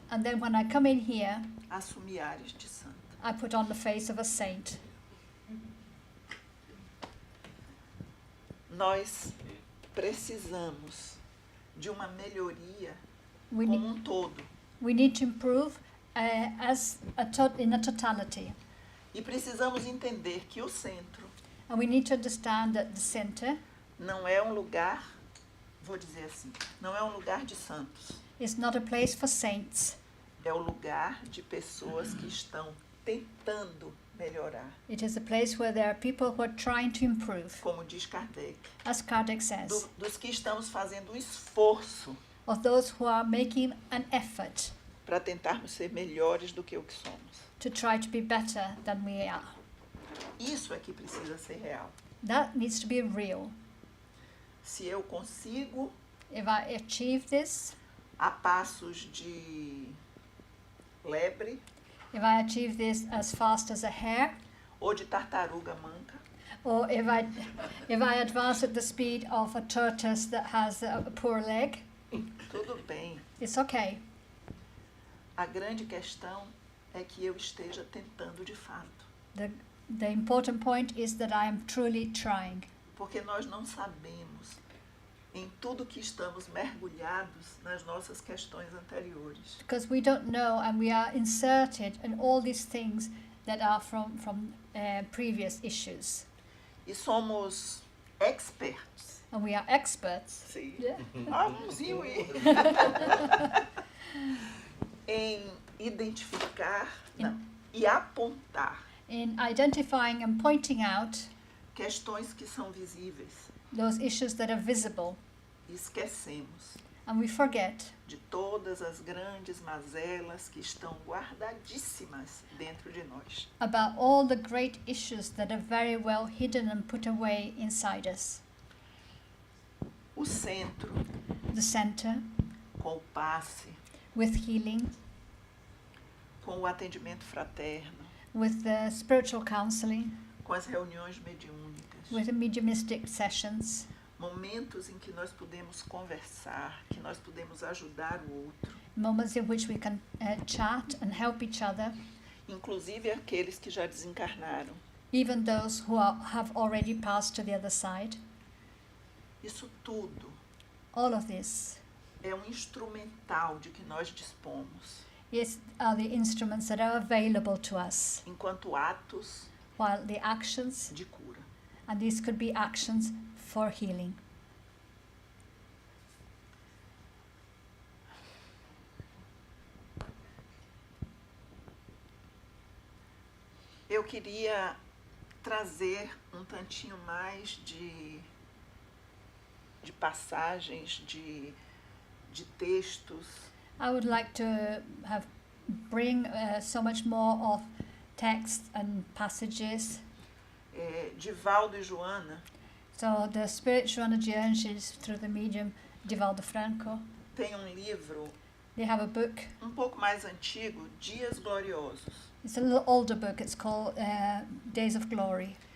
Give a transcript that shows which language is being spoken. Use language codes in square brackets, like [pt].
[en] and then when I come in here, [pt] assumir ares de santa. [en] I put on the face of a saint. [pt] Nós precisamos de uma melhoria [en] We [pt] como [en] need, [pt] todo. [en] we need to improve in a totality. [pt] E precisamos entender que o centro [en] And we need to understand that the center [pt] não é um lugar, vou dizer assim, não é um lugar de santos. [en] is not a place for saints. [pt] É o lugar de pessoas que estão tentando melhorar. [en] It is a place where there are people who are trying to improve, [pt] Como diz Kardec, [en] as Kardec says, [pt] dos que estamos fazendo um esforço [en] of those who are making an effort [pt] para tentarmos ser melhores do que o que somos. [en] to try to be better than we are. [pt] Isso é que precisa ser real. [en] That needs to be real. [pt] Se eu consigo, [en] If I achieve this, [pt] a passos de lebre [en] if I achieve this as fast as a hare, [pt] ou de tartaruga manca, [en] or if I advance at the speed of a tortoise that has a poor leg, [pt] tudo bem. [en] it's okay. [pt] A grande questão é que eu esteja tentando de fato. [en] The important point is that I am truly trying, [pt] Porque nós não sabemos em tudo que estamos mergulhados nas nossas questões anteriores. [en] because we don't know and we are inserted in all these things that are from previous issues. [pt] E somos experts. [en] And we are experts. [pt] Sim. [en] Yeah. [pt] Vamos ir. Em identificar e apontar [en] In identifying and pointing out [pt] questões que são visíveis. [en] those issues that are visible, [pt] E esquecemos [en] and we forget [pt] de todas as grandes mazelas que estão guardadíssimas dentro de nós. [en] about all the great issues that are very well hidden and put away inside us. [pt] O centro, [en] The center, [pt] com o passe, [en] with healing, [pt] com o atendimento fraterno, [en] with the spiritual counseling, [pt] com as reuniões mediúnicas, [en] with the mediumistic sessions, [pt] momentos em que nós podemos conversar, que nós podemos ajudar o outro, [en] moments in which we can chat and help each other, [pt] inclusive aqueles que já desencarnaram. [en] even those who have already passed to the other side. [pt] Isso tudo [en] All of this [pt] é um instrumental de que nós dispomos, [en] are the instruments that are available to us, [pt] enquanto atos [en] while the actions, [pt] de cura. [en] and these could be actions for healing. [pt] Eu queria trazer um tantinho mais de passagens, de textos, [en] I would like to bring so much more of text and passages. [pt] de Valdo e Joana. [en] So the Spirit Joana de Anjos, through the medium Divaldo Franco, [pt] Tem livro [en] they have a book. [pt] pouco mais antigo, Dias Gloriosos, [en] It's a little older book. It's called Days of Glory,